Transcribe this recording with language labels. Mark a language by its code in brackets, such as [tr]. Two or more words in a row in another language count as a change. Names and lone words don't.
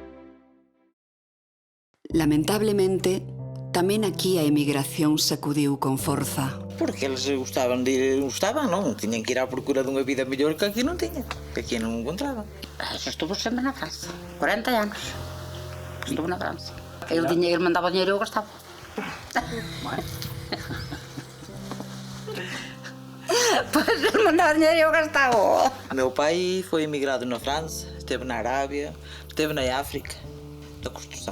[gl] Lamentablemente, tamén aquí a emigración sacudiu con forza. Porque eles gostaban, non? Tiñan que ir á procura dunha vida mellor que aquí non tiñan, que aquí non encontraban. Estuvo sempre na França, 40 anos. Estuvo na França. [pt] Ele mandava dinheiro e eu gastava. Pois ele mandava dinheiro e eu gastava. Meu pai foi emigrado na França, esteve na Arábia, esteve na África, da construção.